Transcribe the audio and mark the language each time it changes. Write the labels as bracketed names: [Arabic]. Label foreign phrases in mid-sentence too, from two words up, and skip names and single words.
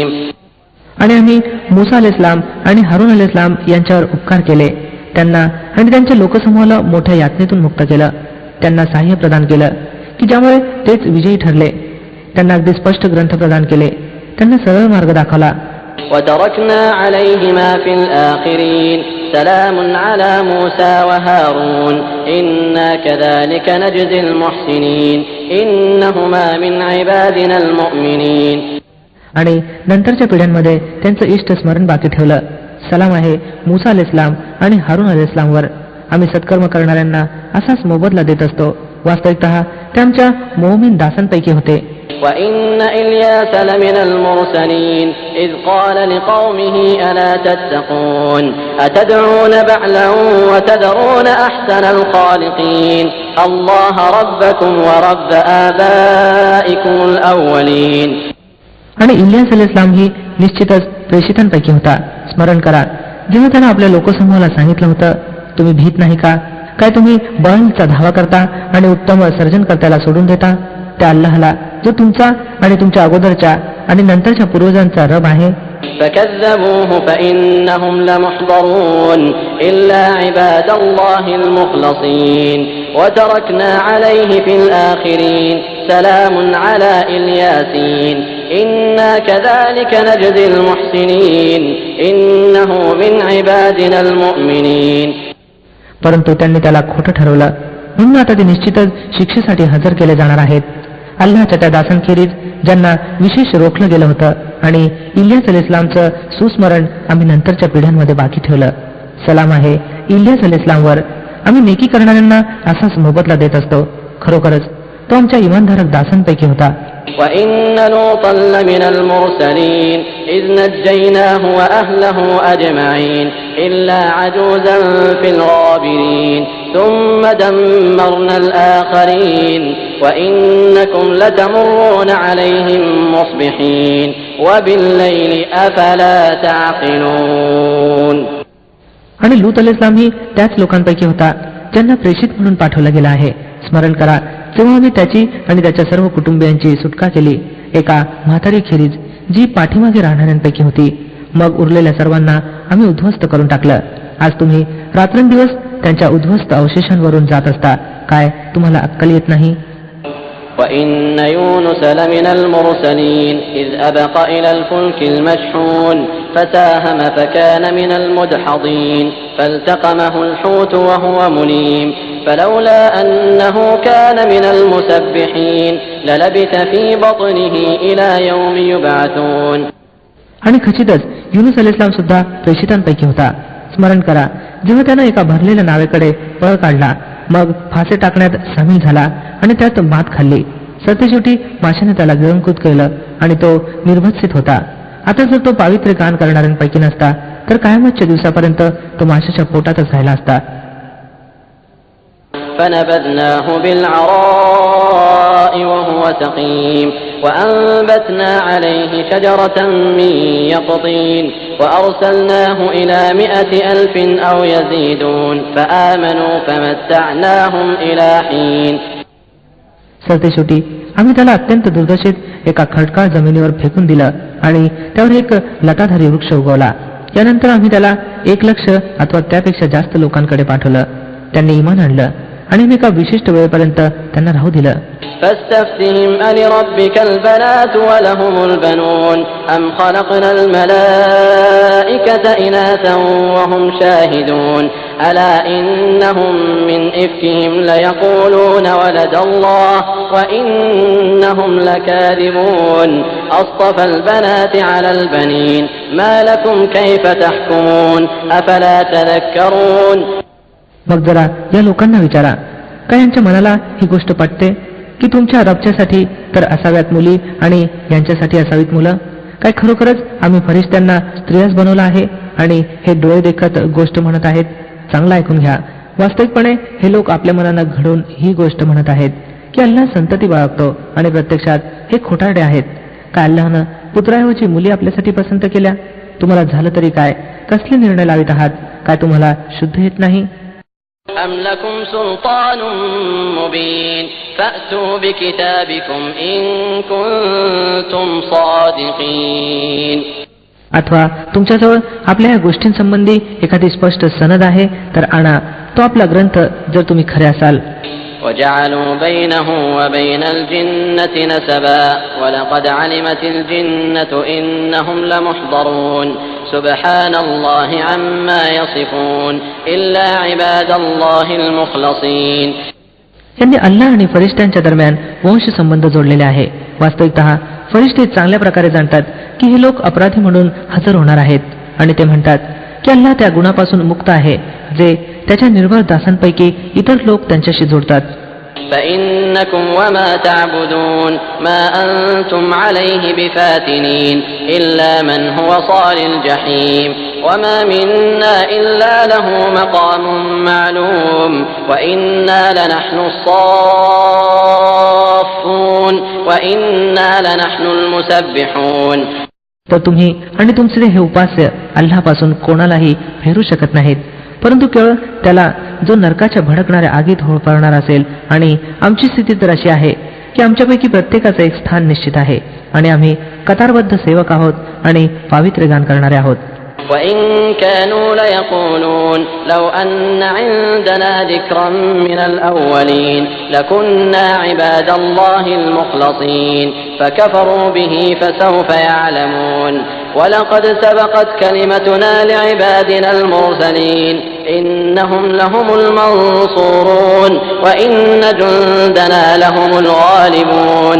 [Marathi] आणि आम्ही मूसा अलैहिस्सलाम आणि हारून अलैहिस्सलाम यांच्यावर उपकार केले. त्यांना आणि त्यांच्या लोकसमूहाला मोठ्या यातनेतून मुक्त केलं. त्यांना सहाय्य प्रदान केलं की ज्यामुळे तेच विजयी ठरले. त्यांना अगदी स्पष्ट ग्रंथ प्रदान केले. त्यांना सरळ मार्ग दाखवला. [Arabic] وتركنا عليهما في الآخرين سلام على موسى وهارون إنا إنا كذلك نجزي المحسنين إنهما من عبادنا المؤمنين. [Marathi] आणि नंतरच्या पिढ्यांमध्ये त्यांचं इष्ट स्मरण बाकी ठेवलं. सलाम आहे मुसा अलैहिस्सलाम आणि हारून अलैहिस्सलामवर. आम्ही सत्कर्म करणाऱ्यांना असाच मोबदला देत असतो. वास्तविकतः ते आमच्या मोमीन दासांपैकी होते. [Arabic] وإن إلياس لمن المرسلين إذ قال لقومه ألا تتقون أتدعون بعلا وتذرون أحسن الخالقين الله ربكم ورب آبائكم الأولين. [Marathi] आणि इलियास अलैहिस्सलाम ही निश्चितच प्रेषितांपैकी होता. स्मरण करा जेव्हा त्यानं आपल्या लोकसमूहाला सांगितलं होतं, तुम्ही भीत नाही का? काय तुम्ही बळचा धावा करता आणि उत्तम सर्जनकर्त्याला सोडून देता त्या अल्लाहला जो तुमचा आणि तुमच्या अगोदरच्या आणि नंतरच्या पूर्वजांचा रब आहे. [Arabic] فكذبوه فإنهم لمحضرون إلا عباد الله المخلصين وتركنا عليه في الآخرين سلام على إلياسين إنا كذلك نجزي المحسنين إنه من عبادنا المؤمنين. [Marathi] परंतु त्यांनी त्याला खोटं ठरवलं म्हणून आता ते निश्चितच शिक्षेसाठी हजर केले जाणार आहेत. अल्लाहच्या त्या दासांखेरीज ज्यांना विशेष रोखलं गेलं होतं आणि इलियास अलैहिस्सलामचं सुस्मरण आम्ही नंतरच्या पिढ्यांमध्ये बाकी ठेवलं. सलाम आहे इलियास अलैहिस्सलामवर. आम्ही नेकी करणाऱ्यांना असाच मोबदला देत असतो. खरोखरच तो आमच्या इमानधारक दासांपैकी होता. [Arabic] وإن لوطا لمن المرسلين إذ نجيناه وأهله أجمعين إلا عجوزا في الغابرين ثم دمرنا الآخرين وإنكم لتمرون عليهم مصبحين وبالليل أفلا تعقلون. [Marathi] आणि लूत अलैहिस्सलाम ही त्याच लोकांपैकी होता ज्यांना प्रेषित म्हणून पाठवला गेला आहे. स्मरण करा तेव्हा आम्ही त्याची आणि त्याच्या सर्व कुटुंबियांची सुटका केली एका म्हातारी खेरीज जी पाठीमागे राहणाऱ्यांपैकी होती. मग उरलेल्या सर्वांना आम्ही उद्ध्वस्त करून टाकलं. आज तुम्ही रात्रंदिवस त्यांच्या उद्ध्वस्त अवशेषांवरून जात असता. काय तुम्हाला अक्कल येत नाही? [Arabic] وإن يونس لمن المرسلين إذ أبق إلى الفلك المشحون فساهم فكان من المدحضين فالتقمه الحوت وهو مليم فلولا أنه كان من المسبحين للبث في بطنه إلى يوم يبعثون. [Marathi] आणि खचितच युनुस अलैहिस्सलाम सुद्धा प्रेषितांपैकी होता. स्मरण करा जेव्हा त्यानं एका भरलेल्या नावेकडे पळ काढला, मग फासे टाकण्यात सामील झाला आणि त्यात मात खाल्ली. सरतेशेवटी माशाने त्याला गिळंकृत केलं आणि तो निर्भत्सित होता. आता जर तो पावित्र्य गान करणाऱ्यांपैकी नसता तर कायमतच्या दिवसापर्यंत तो माशाच्या पोटातच राहिला असता. [Arabic] فنبذناه بالعراء وهو سقيم وأنبتنا عليه شجرة من يقطين وأرسلناه إلى 100,000 أو يزيدون فآمنوا فمتعناهم إلى حين. [Marathi] सरतेशेवटी आम्ही त्याला अत्यंत दुर्दशेत एका खडकाळ जमिनीवर फेकून दिलं आणि त्यावर एक लटाधारी वृक्ष उगवला. यानंतर आम्ही त्याला 1,00,000 अथवा त्यापेक्षा जास्त लोकांकडे पाठवलं. त्यांनी इमान आणलं आणि मी एका विशिष्ट वेळेपर्यंत त्यांना राहू दिलं. [Arabic] فاستفتهم ألربك البنات ولهم البنون أم خلقنا الملائكة إناثا وهم شاهدون ألا إنهم من إفكهم ليقولون ولد الله وإنهم لكاذبون أصطفى البنات على البنين ما لكم كيف تحكمون أفلا تذكرون. [Marathi] मग जरा या लोकांना विचारा, काय यांच्या मनाला ही गोष्ट पटते की तुमच्या रबच्यासाठी तर असाव्यात मुली आणि यांच्यासाठी असावीत मुलं? काय खरोखरच आम्ही फरिश्त्यांना स्त्रियाच बनवलं आहे आणि हे डोळे देखत गोष्ट म्हणत आहेत? चांगलं ऐकून घ्या. वास्तविकपणे हे लोक आपल्या मनानं घडून ही गोष्ट म्हणत आहेत की अल्लाह संतती बाळगतो आणि प्रत्यक्षात हे खोटारडे आहेत. काय अल्लाहनं पुत्राऐवजी मुली आपल्यासाठी पसंत केल्या? तुम्हाला झालं तरी काय? कसले निर्णय लावित आहात? काय तुम्हाला शुद्ध येत नाही? [Arabic] أم لكم سلطان مبين فأتوا بكتابكم إن كنتم صادقين. [Marathi] अथवा तुमच्याजवळ आपल्या या गोष्टींसंबंधी एखादी स्पष्ट सनद आहे तर आणा तो आपला ग्रंथ जर तुम्ही खरे असाल. [Arabic] وجعلوا بينه وبين الجنة نسبا ولقد علمت الجنة إنهم لمحضرون سبحان الله عما يصفون إلا عباد الله المخلصين. [Marathi] यांनी अल्लाह आणि फरिश्त्यांच्या दरम्यान वंश संबंध जोडलेले आहे. वास्तविकतः फरिश्ते चांगल्या प्रकारे जाणतात की हे लोक अपराधी म्हणून हजर होणार आहेत आणि ते म्हणतात की अल्लाह त्या गुणापासून मुक्त आहे जे त्याच्या निर्भर दासांपैकी इतर लोक त्यांच्याशी जोडतात. [Arabic] فإنكم وما تعبدون ما أنتم عليه بفاتنين إلا من هو صال الجحيم وما منا إلا له مقام معلوم وإنا لنحن الصافون وإنا لنحن المسبحون. [Marathi] तर तुम्ही आणि तुमचे हे उपास्य अल्लाहपासून कोणालाही फेरू शकत नाहीत, परंतु केवळ त्याला जो नरकाच्या भडकणाऱ्या आगीत होळपाळणार असेल. आणि आमची स्थिती तर अशी आहे की आमच्यापैकी प्रत्येकाचं एक स्थान निश्चित आहे आणि आम्ही कतारबद्ध सेवक आहोत आणि पावित्र्य गान करणारे आहोत. [Arabic] وَإِن كَانُوا لَيَقُولُونَ لَوْ أَنَّ عِندَنَا ذِكْرًا مِنَ الْأَوَّلِينَ لَكُنَّا عِبَادَ اللَّهِ الْمُخْلَصِينَ فَكَفَرُوا بِهِ فَسَوْفَ يَعْلَمُونَ وَلَقَدْ سَبَقَتْ كَلِمَتُنَا لِعِبَادِنَا الْمُرْسَلِينَ إِنَّهُمْ لَهُمُ الْمَنصُورُونَ وَإِنَّ جُندَنَا لَهُمُ الْغَالِبُونَ.